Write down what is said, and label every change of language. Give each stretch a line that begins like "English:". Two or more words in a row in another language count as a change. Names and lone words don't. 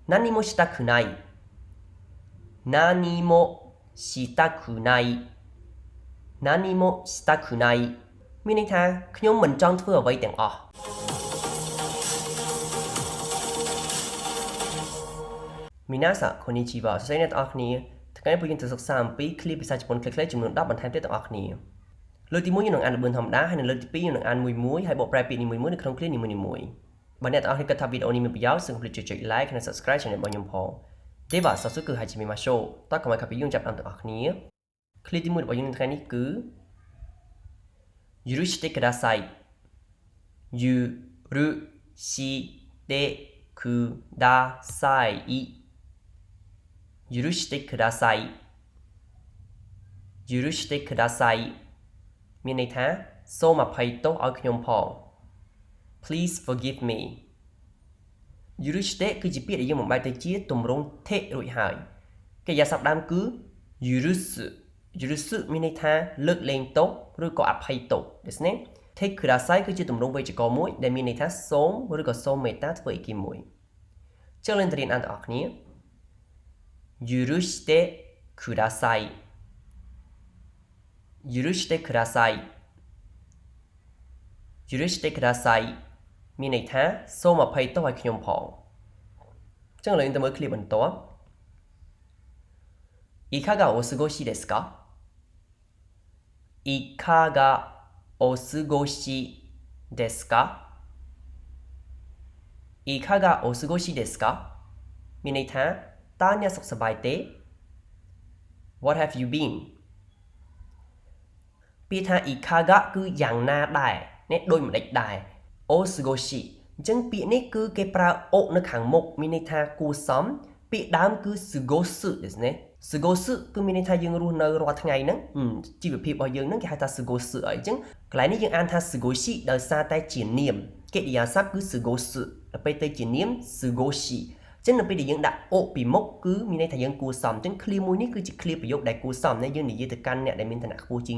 Japanese: 何もしたくない何もしたくない何もしたくない
Khmer: មានន័យថាខ្ញុំមិនចង់ធ្វើអ្វីទាំងអស់
Japanese: みなさんこんにちは
Khmer: សួស្តីអ្នកទាំងអស់គ្នាថ្ងៃនេះពួកយើងទៅសិក្សាអំពីឃ្លាភាសាជប៉ុនខ្លីៗចំនួន10បន្ថែមទៀតទាំងអស់គ្នាលើកទី1យើងនឹងអាន ល្បឿនធម្មតាហើយនៅលើកទី2យើងនឹងអានមួយហើយបកប្រែពាក្យនីមួយៗនៅក្នុងឃ្លានីមួយៗបើអ្នកទាំងអស់គ្នាគិតថាវីដេអូនេះមានប្រយោជន៍សូមកុំភ្លេចចុច like និង
English: subscribe channel
Khmer: របស់ខ្ញុំផង
Japanese: では早速始めましょう
Khmer: តើកុំឲ្យខាត់ពីយើងចាប់តាមទាំងអស់គ្នាឃ្លាទី1របស់យើងនៅថ្ងៃនេះគឺ
Japanese: 許してください許してください許してください許してください
Khmer: មានន័យថាសូមអភ័យទោសឲ្យខ្ញុំផង
English: Please forgive me
Khmer: 許してគឺជាពាក្យដែលយើងបំបែកទៅជា ទម្រង់ថេរួចហើយកិរិយាសព្ទដើមគឺ許すមានន័យថាលើកលែងទោសឬក៏អភ័យទោសដូច្នេះ take くださいគឺជាទម្រង់វេយ្យាករណ៍មួយដែលមានន័យថាសូមឬក៏សូមមេត្តាធ្វើអីគេមួយចុះlênទៅរៀនអានទាំងអស់គ្នា
Japanese: 許してください許してください許してください
Khmer: មានន័យថាសូមអភ័យទោសឲ្យខ្ញុំផងអញ្ចឹងឥឡូវយើងទៅមើលឃ្លាបន្ទាប់
Japanese: いかがお過ごしですかいかがお過ごしですかいかがお過ごしですか
Khmer: មានន័យថាតើអ្នកសុខសប្បាយទេ
English: What have you been
Khmer: ពាក្យថាいかがគឺយ៉ាងណាដែរនេះដូចម្ដេចដែរお過ごしអញ្ចឹងពាក្យនេះគឺគេប្រើអុនៅខាងមុខមានន័យថាគួរ សមពាក្យដើមគឺ
Japanese: 過ごすですね
Khmer: 過ごすគឺមានន័យថាយើងរស់នៅរាល់ថ្ងៃហ្នឹងជីវភាពរបស់យើងហ្នឹងគេហៅថា過ごすអីអញ្ចឹងកន្លែងនេះយើងអានថា過ごしដោយសារតែជានាមកិរិយាសព្ទគឺ過ごすដល់ ពេលទៅជានាម過ごしអញ្ចឹងនៅពេលដែលយើងដាក់អុពីមុខគឺមានន័យថាយើងគួរសមអញ្ចឹងឃ្លាមួយនេះគឺជាឃ្លាប្រយោគដែលគួរសមណាយើងនិយាយទៅកាន់អ្នកដែលមានឋានៈខ្ពស់ជាង